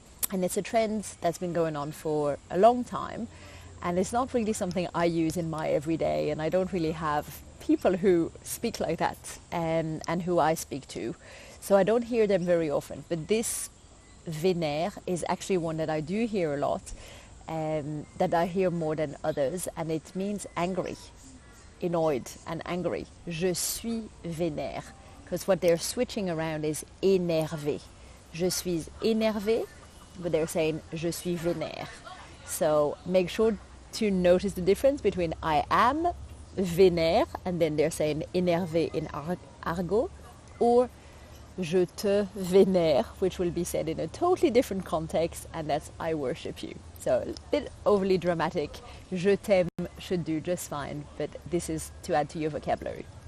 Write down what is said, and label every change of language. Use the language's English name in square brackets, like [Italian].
[English] And it's a trend that's been going on for a long time, and it's not really something I use in my everyday, and I don't really have people who speak like that and who I speak to. So I don't hear them very often, but this vénère is actually one that I do hear a lot, that I hear more than others, and it means angry, annoyed and angry. [French] Je suis vénère, [English] because what they're switching around is énervé. [French] Je suis énervé, [English] but they're saying [French] je suis vénère. [English] So make sure to notice the difference between I am vénère, and then they're saying énervé in argot, or [French] je te vénère, [English] which will be said in a totally different context, and that's I worship you. So a bit overly dramatic. [French] Je t'aime [English] should do just fine, but this is to add to your vocabulary.